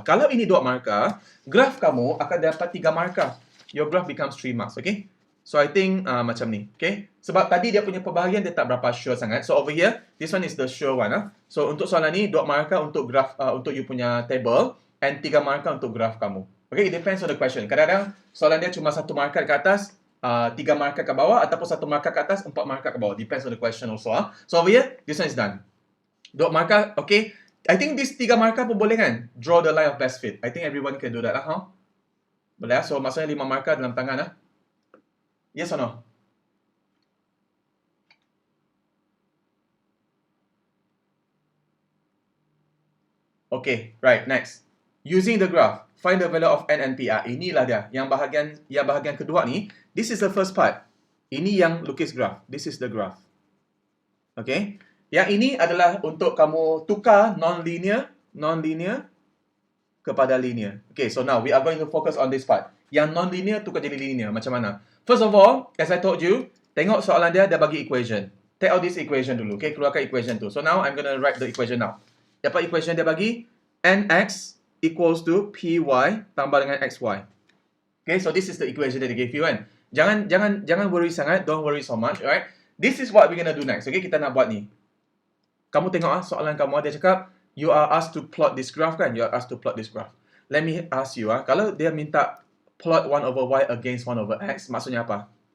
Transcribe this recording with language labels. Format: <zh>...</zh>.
<ms>Kalau ini dot markah, graf kamu akan dapat 3 markah.</ms> <en>Your graph becomes 3 marks, okay?</en> <ms>So I think macam ni,</ms> <en>okay?</en> <ms>Sebab tadi dia punya perbahagian dia tak berapa sure sangat.</ms> <en>So over here, this one is the sure one.</en> <ms>So untuk soalan ni, dot markah untuk graph, untuk you punya table, and 3 markah untuk graph kamu.</ms> <en>Okay, it depends on the question.</en> <ms>Kadang-kadang soalan dia cuma 1 markah ke atas, 3 markah ke bawah, ataupun 1 markah ke atas, 4 markah ke bawah.</ms> <en>Depends on the question also. So over here, this one is done.</en> <ms>Dot markah,</ms> <en>okay. I think this 3 markah</en> <ms>pun boleh kan?</ms> <en>Draw the line of best fit. I think everyone can do that lah, huh?</en> <ms>Boleh lah. So maksudnya 5 markah dalam tangan lah.</ms> <en>Yes or no? Okay, right, next. Using the graph, find the value of n and p.</en> <ms>Inilah dia. Yang bahagian kedua ni,</ms> <en>this is the first part.</en> <ms>Ini yang lukis graph.</ms> <en>This is the graph.</en> <ms>Okay. Yang ini adalah untuk kamu tukar non-linear kepada linear.</ms> <en>Okay, so now we are going to focus on this part.</en> <ms>Yang non-linear tukar jadi linear. Macam mana?</ms> <en>First of all, as I told you,</en> <ms>tengok soalan dia bagi</ms> <en>equation. Take out this equation dulu. Okay,</en> <ms>keluarkan equation tu.</ms> <en>So now I'm going to write the equation now.</en> <ms>Apa equation dia bagi? Nx equals to py tambah dengan xy.</ms> <en>Okay, so this is the equation that they gave you kan.</en> <ms>Jangan worry sangat.</ms> <en>Don't worry so much, alright? This is what we're going to do next. Okay,</en> <ms>kita nak buat ni. Kamu tengok soalan kamu, dia cakap,</ms> <en>you are asked to plot this graph kan? You are asked to plot this graph. Let me ask you, kalau dia minta plot 1 over y against 1 over x,</en> <ms>maksudnya apa?</ms>